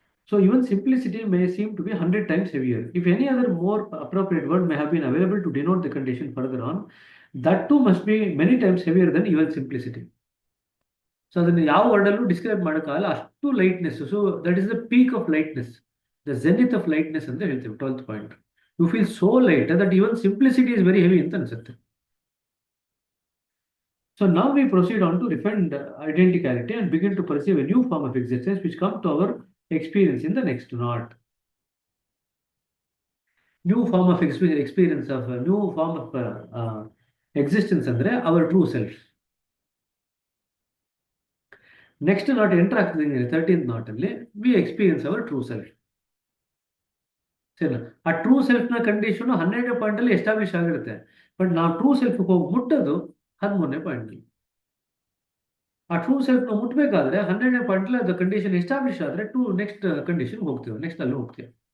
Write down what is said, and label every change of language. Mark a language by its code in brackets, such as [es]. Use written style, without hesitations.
[en] So even simplicity may seem to be 100 times heavier. If any other more appropriate word may have been available to denote the condition further on, that too must be many times heavier than even simplicity. [kn] So ಅದನ್ನು ಯಾವ ವರ್ಡಲ್ಲೂ describe ಮಾಡೋಕ್ಕಾಗಲ್ಲ, ಅಷ್ಟು lightness. [en] so that is the peak of lightness, [kn] the ಝೆನಿತ್ of lightness ಅಂತ ಹೇಳ್ತೀವಿ 12th point. [en] you feel so light that even simplicity is very heavy [kn] ಅಂತ ಅನ್ಸುತ್ತೆ. [en] So now we proceed on to refined identicality and begin to perceive a new form of existence which comes to our experience in the next knot. New form of experience of new form of existence andre our true self. Next knot enter ಆಗ್ತದೆ 13th knot ಅಲ್ಲಿ we experience our true self. [kn] ಸರಿ, ಆ true self ನ condition 12ನೇ point ಅಲ್ಲಿ establish ಆಗಿರುತ್ತೆ. But ನಾವು true self ಹೋಗಿ ಮುಟ್ಟೋದು 13ನೇ point ಅಲ್ಲಿ. ಆ ಟ್ರೂ ಸೆಲ್ಫ್ ನ ಮುಟ್ಬೇಕಾದ್ರೆ 12ನೇ ಪಾಯಿಂಟ್ ಅಲ್ಲಿ ಅದು ಕಂಡೀಷನ್ ಎಸ್ಟಾಬ್ಲಿಷ್ ಆದ್ರೆ ನೆಕ್ಸ್ಟ್ ಕಂಡೀಷನ್ ಹೋಗ್ತೀವಿ, ನೆಕ್ಸ್ಟ್ ಅಲ್ಲಿ ಹೋಗ್ತೀವಿ.